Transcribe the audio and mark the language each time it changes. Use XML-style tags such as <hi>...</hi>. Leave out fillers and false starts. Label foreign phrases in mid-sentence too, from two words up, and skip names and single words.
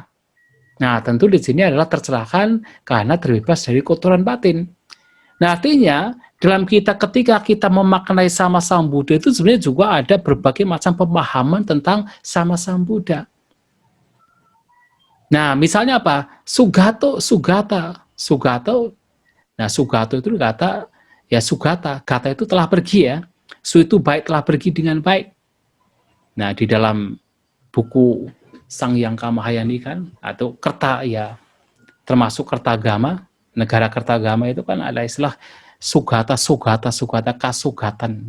<id>Nah, tentu di sini adalah tercerahkan karena terbebas dari kotoran batin. Nah, artinya dalam ketika kita memaknai</id> <pi>sama sambudo</pi> <id>itu sebenarnya juga ada berbagai macam pemahaman tentang</id> <pi>sama sambudo.</pi> <id>Nah, misalnya apa? Sugato, sugata. Sugato, nah sugato itu kata, ya sugata, kata itu telah pergi ya. Su itu baik, telah pergi dengan baik. Nah, di dalam buku Sang Hyangka Mahayani kan, atau Kerta ya, termasuk Kertagama, negara Kertagama itu kan ada istilah sugata, kasugatan.</id>